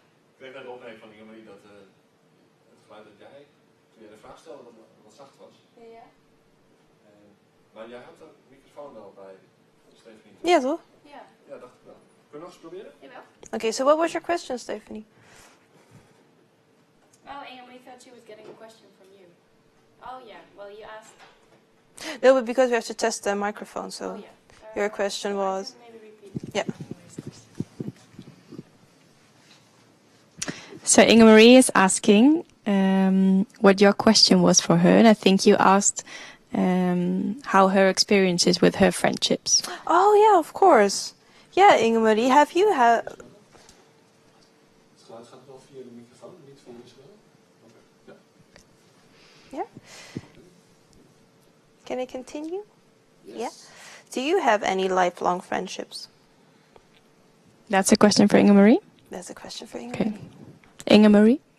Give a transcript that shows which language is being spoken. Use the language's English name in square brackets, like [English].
[Dutch] Ik kreeg net de opmerking van Inge-Marie dat het geluid dat jij, toen jij de vraag stelde, wat zacht was. Ja. Maar jij had de microfoon wel bij Stephanie. Ja, toch? Ja. Ja, dacht ik wel. Kunnen we nog eens proberen? Jawel. [English] Okay, so what was your question, Stephanie? Oh, Inge-Marie thought she was getting a question from you. Oh, yeah. Well, you asked. No, but because we have to test the microphone, so Oh, yeah. your question was... Maybe repeat. Yeah. So Inge-Marie is asking what your question was for her, and I think you asked how her experience is with her friendships. Oh, yeah, of course. Yeah, Inge-Marie, have you had... [Dutch] Het geluid gaat wel via de microfoon, niet via Isabel? Oké. Ja. [English] Yeah? Can I continue? Yes. Yeah. Do you have any lifelong friendships? That's a question for Inge-Marie. That's a question for Ingrid. Okay. Inge-Marie?